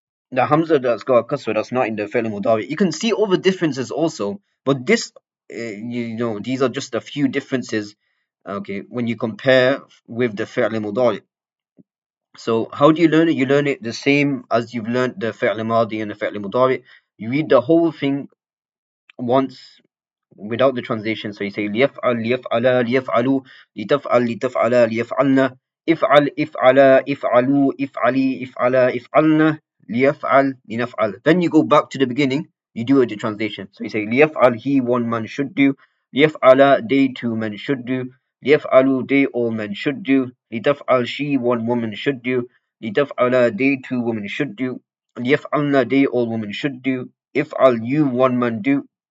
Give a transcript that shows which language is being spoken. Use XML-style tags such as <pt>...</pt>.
<en>The hamza that's got a kasra that's not in the fi'l mudari. You can see all the differences also, but this, these are just a few differences. Okay, when you compare with the fi'l mudari. So how do you learn it? You learn it the same as you've learned the fi'l madi and the fi'l mudari. You read the whole thing once without the translation. So you say</en> <ar>ليفعل ليفعلا ليفعلوا لتفعل لتفعلا ليفعلن افعل افعلا افعلوا افعلي افعلا افعلن ليفعل لنفعل.</ar> <en>Then you go back to the beginning. You do it the translation. So you say ليفعل he one man should do. ليفعل they two men should do. ليفعلوا they all men should do. لتفعل she one woman should do. لتفعل they two women should do. ليفعلن they all women should do. افعل you one man do.</en>